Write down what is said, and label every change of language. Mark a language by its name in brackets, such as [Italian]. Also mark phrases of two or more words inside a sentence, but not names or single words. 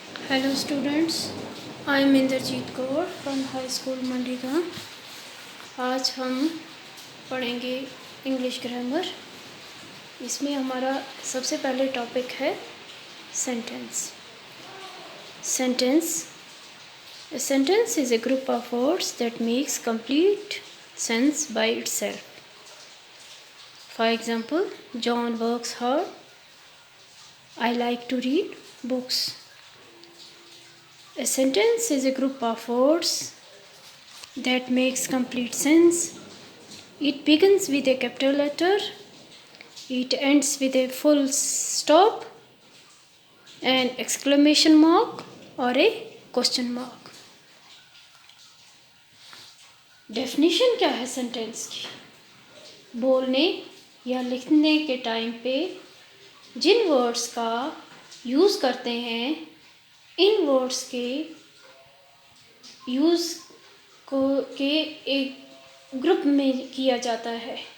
[English] Hello students, I am Inderjeet Kaur from High School Mandigaon. [Hindi] आज हम पढ़ेंगे [English] English grammar. [Hindi] इसमें हमारा सबसे पहले टॉपिक है सेंटेंस। [English] सेंटेंस A sentence is a group of words that makes complete sense by itself. For example, John works hard. I like to read books. A sentence is a group of words that makes complete sense. It begins with a capital letter. It ends with a full stop, an exclamation mark or a question mark. [Hindi] डेफिनेशन क्या है सेंटेंस की? बोलने या लिखने के टाइम पे जिन वर्ड्स का यूज़ करते हैं, इन वर्ड्स के यूज़ को के एक ग्रुप में किया जाता है।